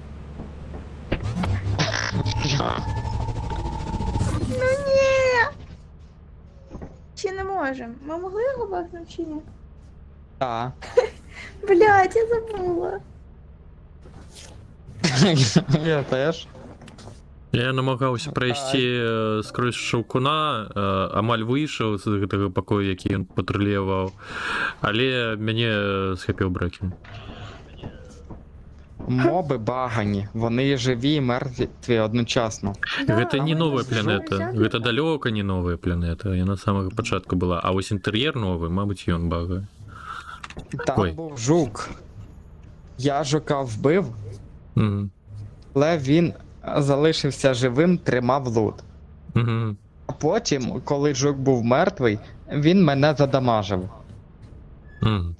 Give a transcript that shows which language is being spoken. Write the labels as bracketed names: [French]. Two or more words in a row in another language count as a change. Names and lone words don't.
[Ukrainian] Ну ні! Чи не можемо? Ми могли його бахнути чи ні? Так. Блядь, я забула. Я теж. Я намагався пройти скрозь шовкуна, амаль вийшов з того покою, який він патрулював, але мене схопив Брекен. Моби багані, вони живі і мертві одночасно. [Belarusian] Гэта не новая Жук планета, взяли? гэта далёка не новая планета, яна з самага пачатку была, а вось інтэр'ер новы, мабыць, ён бага. [Ukrainian] Там Ой. був жук. Я жука вбив, Угу. але він залишився живим, тримав лут. Угу. А потім, коли жук був мертвий, він мене задамажив. Угу.